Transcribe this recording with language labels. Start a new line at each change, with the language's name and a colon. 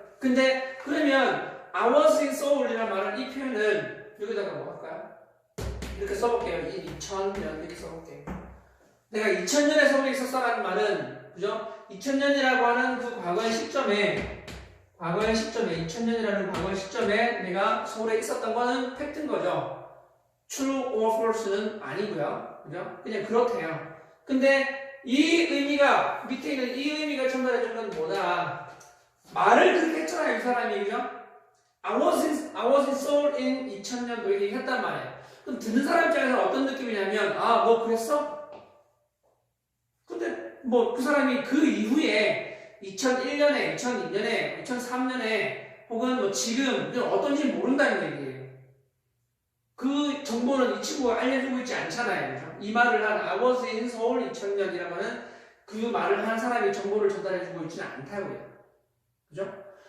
Korean: 근데 그러면
English: I was in Seoul
Korean: 이라는 말은 이 표현은 여기다가 뭐 할까요? 이렇게 써볼게요. 2000년 이렇게 써볼게요. 내가 2000년에 서울에 있었어라는 말은 그죠? 2000년이라고 하는 그 과거의 시점에 2000년이라는 과거의 시점에 내가 서울에 있었던 거는 팩트인 거죠.
English: True or false는
Korean: 아니고요. 그죠? 그냥 그렇대요. 근데 이 의미가 밑에 있는 이 의미가 전달해 주는 건 뭐다? 말을 그렇게 했잖아요, 이 사람이. 그죠?
English: I was in Seoul in 2000년도
Korean: 이렇게 했단 말이에요. 그럼 듣는 사람 입장에서 어떤 느낌이냐면 뭐 그랬어? 근데 뭐 그 사람이 그 이후에 2001년에, 2002년에, 2003년에 혹은 뭐 지금 어떤지 모른다는 얘기예요. 그 정보는 이 친구가 알려주고 있지 않잖아요. 그죠? 이 말을 한
English: I was in Seoul
Korean: 2000년이라고 하는 그 말을 한 사람이 정보를 전달해주고 있지는 않다고요. 그죠?